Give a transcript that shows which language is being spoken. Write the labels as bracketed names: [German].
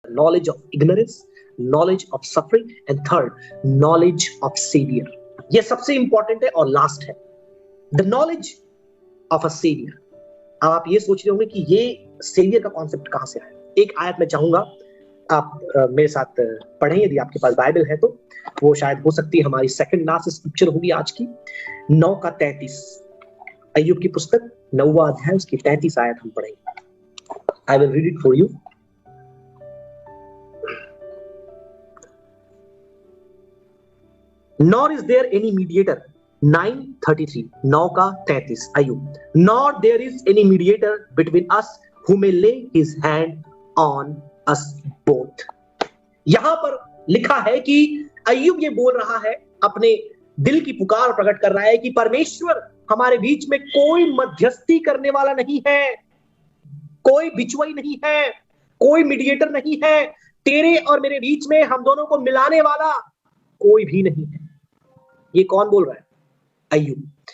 [English] knowledge of ignorance, knowledge of suffering, and third, knowledge of savior. [Hindi] ये सबसे important है और लास्ट है, [English] the knowledge of a savior. [Hindi] अब आप ये सोच रहे होंगे कि ये सेवियर का कॉन्सेप्ट कहां से आया। एक आयत मैं चाहूंगा आप मेरे साथ पढ़ें, यदि आपके पास बाइबल है तो। वो शायद हो सकती है हमारी सेकंड लास्ट स्क्रिप्चर होगी आज की, 9:33, अय्यूब की पुस्तक 9वां अध्याय उसकी 33 आयत हम पढ़ेंगे। [English] I will read it for you. Nor is there any mediator, 9:33, 9:33 Ayyub, nor there is any mediator between us who may lay his hand on us both. [Hindi] यहां पर लिखा है कि अय्यूब ये बोल रहा है, अपने दिल की पुकार प्रकट कर रहा है कि परमेश्वर हमारे बीच में कोई मध्यस्थी करने वाला नहीं है, कोई बिचवाई नहीं है, कोई मीडिएटर नहीं है, तेरे और मेरे बीच में हम दोनों को मिलाने वाला कोई भी नहीं है। ये कौन बोल रहा है? अय्यूब।